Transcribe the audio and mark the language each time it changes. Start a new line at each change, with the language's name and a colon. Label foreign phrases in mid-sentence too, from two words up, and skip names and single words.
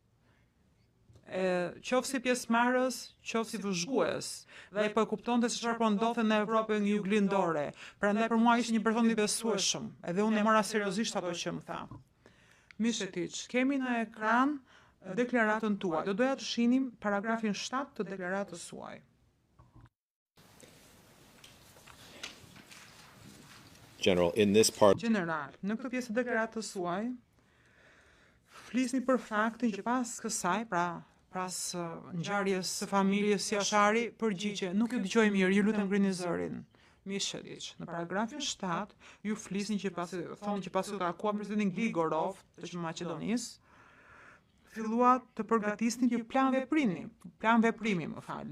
Albanian: Qoftë si pjesëmarrës, qoftë si vëzhgues, dhe ai po e kuptonte se çfarë po ndodhte në Evropën juglindore. Prandaj për mua ishte një person i besueshëm, edhe unë e mora seriozisht ato që më tha. Mishetić, kemi në ekran deklaratën tuaj. Do doja të shihnim paragrafin 7 të deklaratës suaj.
English: General, in this part, General,
Albanian: në këtë pjesë të deklaratës suaj, flisni për faktin që pas kësaj, pas ngjarjes së familjes Jashari, përgjigje, nuk ju dëgjoj mirë, ju lutem ngrini zërin. Mishetić, në paragrafin 7, ju flisni që thonë që pasi u takuan presidentin Gligorov të Maqedonisë, fillua të përgatisni një plan veprimi, më falni.